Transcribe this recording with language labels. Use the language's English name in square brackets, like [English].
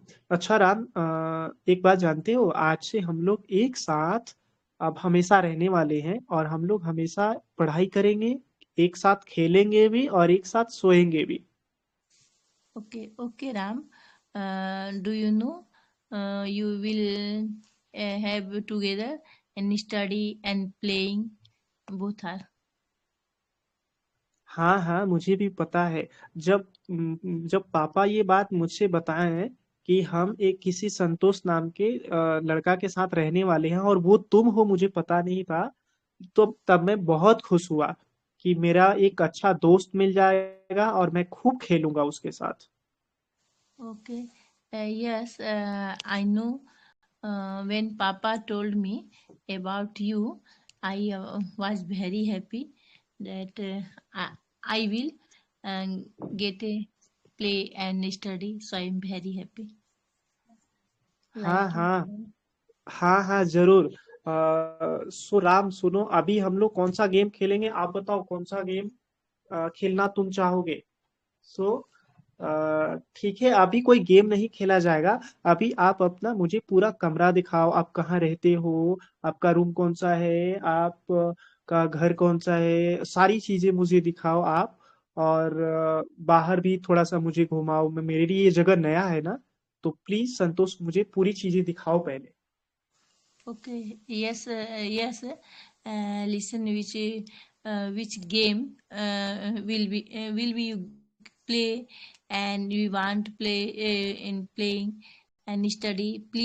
[Hindi] अच्छा राम, एक बात जानते हो, आज से हम लोग एक साथ अब हमेशा रहने वाले हैं, और हम लोग हमेशा पढ़ाई करेंगे, एक साथ खेलेंगे भी और एक साथ सोएंगे भी। [English] Okay, Ram. Do you know you will have together and study and playing both are. [Hindi] हाँ हाँ, मुझे भी पता है। जब पापा ये बात मुझसे बताए हैं कि हम एक किसी संतोष नाम के लड़का के साथ रहने वाले हैं, और वो तुम हो, मुझे पता नहीं था। तो तब मैं बहुत खुश हुआ कि मेरा एक अच्छा दोस्त मिल जाएगा और मैं खूब खेलूंगा उसके साथ। [English] Okay. Yes, I know. When Papa told me about you, I was very happy that I will get a play and study. So I'm very happy. [Hindi] हाँ [English] Like [Hindi] हाँ हाँ हाँ जरूर। सो राम सुनो, अभी हम लोग कौन सा गेम खेलेंगे, आप बताओ कौन सा गेम खेलना तुम चाहोगे। सो ठीक है, अभी कोई गेम नहीं खेला जाएगा। अभी आप अपना मुझे पूरा कमरा दिखाओ, आप कहाँ रहते हो, आपका रूम कौन सा है, आप का घर कौन सा है, सारी चीजें मुझे दिखाओ आप। और बाहर भी थोड़ा सा मुझे घुमाओ, मैं मेरे लिए ये जगह नया है ना, तो प्लीज संतोष मुझे पूरी चीजें दिखाओ पहले। [English] okay, yes, yes. Listen, which game will we play, and we want to play in playing and study.